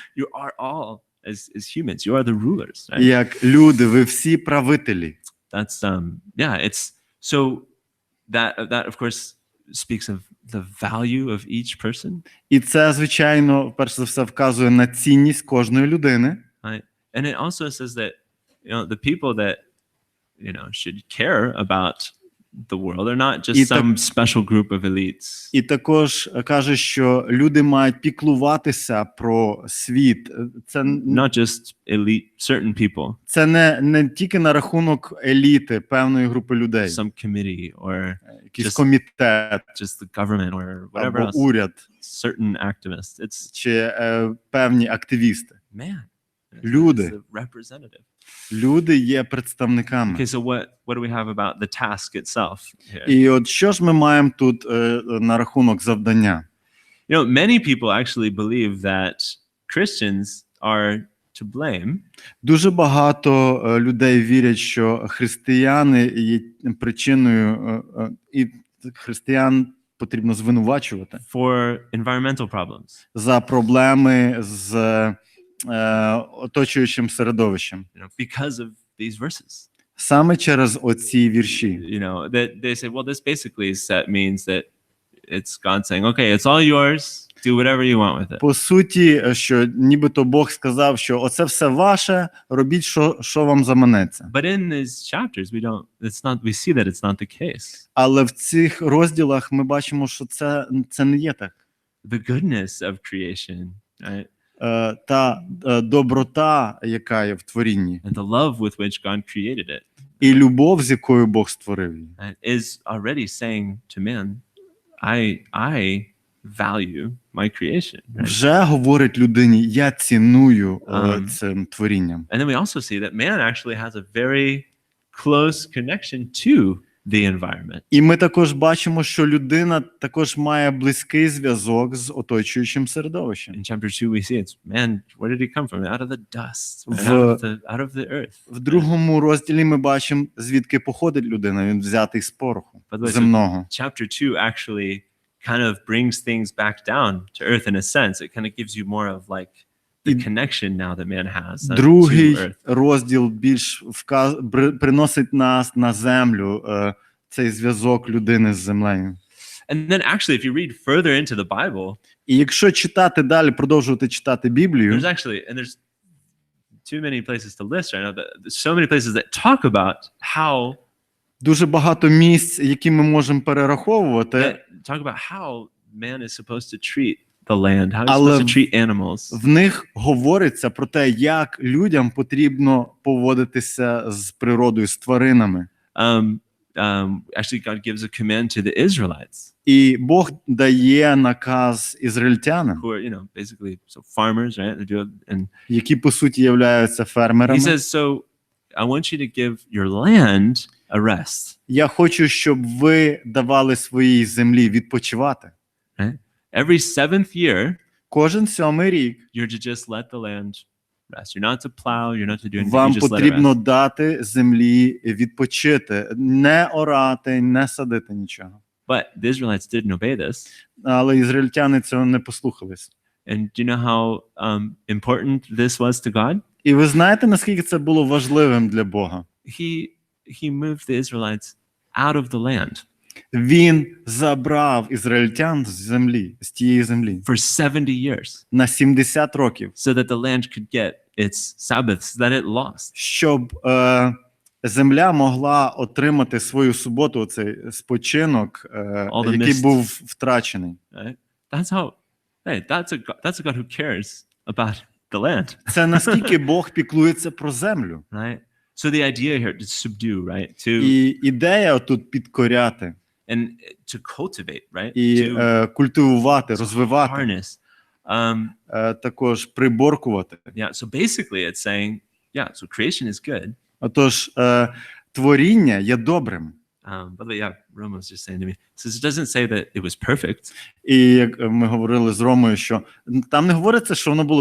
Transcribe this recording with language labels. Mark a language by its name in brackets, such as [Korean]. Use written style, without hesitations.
[English] You are all as humans. You are the rulers. Right? [Ukrainian] Як люди, ви всі правителі. [English] That's yeah. It's so that of course speaks of the value of each person. [Ukrainian] І це, звичайно, перш за все вказує на цінність кожної людини. [English] Right? And it also says that the people that should care about the world are not just some special group of elites. [Ukrainian] І також каже, що люди мають піклуватися про світ. Це [English] not just elite certain people. [Ukrainian] Це не тільки на рахунок еліти певної групи людей. [English] Some committee or [Ukrainian] якийсь комітет, [English] just the government or whatever [Ukrainian] або [English] else. [Ukrainian] уряд, [English] Certain activists. It's [Ukrainian] чи певні активісти. [English] Man. [Ukrainian] Люди. [English] It's a representative. [Ukrainian] Люди є представниками. [English] Okay, so what do we have about the task itself here? [Ukrainian] І от що ж ми маємо тут на рахунок завдання? [English] Many people actually believe that Christians are to blame. [Ukrainian] Дуже багато людей вірять, що християни є причиною, і християн потрібно звинувачувати [English] For environmental problems. [Ukrainian] за проблеми з оточуючим середовищем. [English] Because of these verses. [Ukrainian] Саме через оці вірші. [English] That they say, well, this basically means that it's God saying, okay, it's all yours, do whatever you want with it. [Ukrainian] По суті, що нібито Бог сказав, що оце все ваше, робіть, що вам заманеться. [English] But in these chapters, we see that it's not the case. [Ukrainian] Але в цих розділах ми бачимо, що це не є так. [English] The goodness of creation, right? [Ukrainian] Та доброта, яка є в творінні. [English] And the love with which God created it. [Ukrainian] І любов, з якою Бог створив її. [English] Is already saying to man, I value my creation. Right? [Ukrainian] Вже говорить людині, я ціную цим творінням. [English] And then we also see that man actually has a very close connection to the environment. [Ukrainian] І ми також бачимо, що людина також має близький зв'язок з оточуючим середовищем. [English] In chapter 2 we see it's man, where did he come from? Out of the dust, out of the earth. [Ukrainian] В другому розділі ми бачимо, звідки походить людина, він взятий з пороху земного. [English] Chapter 2 actually kind of brings things back down to earth in a sense. It kind of gives you more of like the connection now that man has. [Ukrainian] Другий розділ більш приносить нас на землю, цей зв'язок людини з землею. [English] And then actually, if you read further into the Bible, [Ukrainian] і якщо читати далі, продовжувати читати Біблію, [English] there's too many places to list right now, but there's so many places that talk about how [Ukrainian] дуже багато місць, які ми можемо перераховувати, [English] talk about how man is supposed to treat the land, how he's supposed to treat animals. [Ukrainian] В них говориться про те, як людям потрібно поводитися з природою, з тваринами. [English] actually God gives a command to the Israelites, [Ukrainian] І Бог дає наказ ізраїльтянам, [English] who are, basically so farmers, right? They do, and [Ukrainian] які по суті являються фермерами. [English] he says, so I want you to give your land a rest. [Ukrainian] Я хочу, щоб ви давали своїй землі відпочивати. [English] Right? Every 7th year, [Ukrainian] Кожен 7-й рік [English] you're to just let the land rest. You're not to plow, you're not to do anything. [Ukrainian] вам [English] You just let it [Ukrainian] потрібно [English] rest. [Ukrainian] дати землі відпочити, не орати, не садити нічого. [English] But the Israelites didn't obey this. [Ukrainian] Але ізраїльтяни цього не послухались. [English] And do you know how important this was to God? [Ukrainian] І ви знаєте, наскільки це було важливим для Бога? [English] He moved the Israelites out of the land [Ukrainian] Він забрав ізраїльтян з землі, з тієї землі [English] for 70 years [Ukrainian] на 70 років, [English] so that the land could get its Sabbaths that it lost. [Ukrainian] щоб земля могла отримати свою суботу, оцей спочинок, який [English] missed. [Ukrainian] був втрачений. [English] Right? That's how. Hey, that's a God who cares about the land. [Ukrainian] Це наскільки Бог піклується про землю. [English] Right? So the idea here to subdue, right? To [Ukrainian] І ідея тут підкоряти [English] and to cultivate, right? [Ukrainian] і [English] To [Ukrainian] культивувати, розвивати, [English] harness. [Ukrainian] також приборкувати. [English] Yeah. So basically, it's saying, yeah. So creation is good. [Ukrainian] Отож, творіння є добрим. [English] But yeah, Roma was just saying to me, says it doesn't say that it was perfect, [Ukrainian] І як ми говорили з Ромою, що там не говориться, що воно було